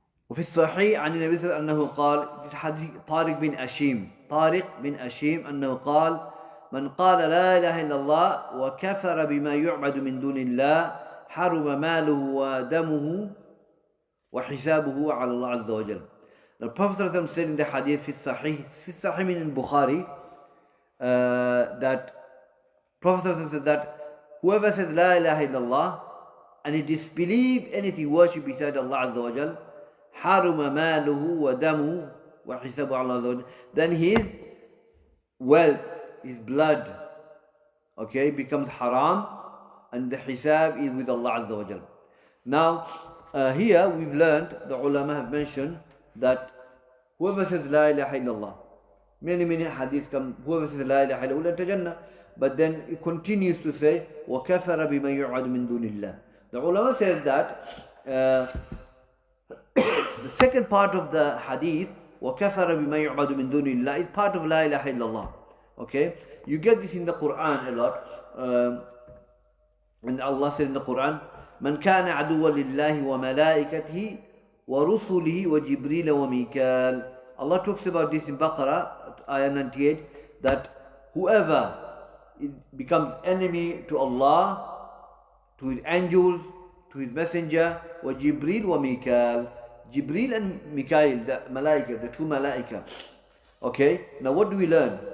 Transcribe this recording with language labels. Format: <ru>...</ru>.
<ar>وفي الصحيح عن النبي صلى الله عليه وسلم أنه قال,</ar> <en>this hadith</en> <ar>طارق بن أشيم أنه قال من قال لا إله إلا الله وكفر بما يعبد من دون الله حرم ماله ودمه وحسابه على الله عز وجل.</ar> <en>The Prophet said in the hadith</en> <ar>في الصحيح</ar> <en>in Bukhari that Prophet said that whoever says La ilaha illallah and he disbelieves anything worship beside Allah Azza wa Jal,</en> <ar>حرم ماله ودمه وحسابه على الله عز وجل,</ar> <en>then his wealth, his blood, okay, becomes haram, and the hisab is with Allah Azza wa Jal. Now, here we've learned, the ulama have mentioned that whoever says La ilaha illallah, many hadiths come, whoever says La ilaha illallah tajannah, but then it continues to say</en> <ar>وَكَفَرَ بِمَا يُعَدُ مِن دُونِ اللَّهِ.</ar> <en>The ulama says that the second part of the hadith,</en> <ar>وَكَفَرَ بِمَا يُعْبَدُ مِن دُونِ اللَّهِ,</ar> <en>is part of La ilaha illallah. Okay? You get this in the Quran a lot.</en> <ar>And Allah says in the Quran, مَنْ كَانَ عَدُوًّا لِلَّهِ وَمَلَائِكَتِهِ وَرُسُلِهِ وَجِبْرِيلَ وَمِيكَالَ.</ar> <en>Allah talks about this in Baqarah, ayah 98, that whoever becomes enemy to Allah, to his angels, to his messenger, وَجِبْرِيلَ وَمِيكَالَ. Jibreel and Mikail, the Malaika, the two Malaika. Okay, now what do we learn?</en>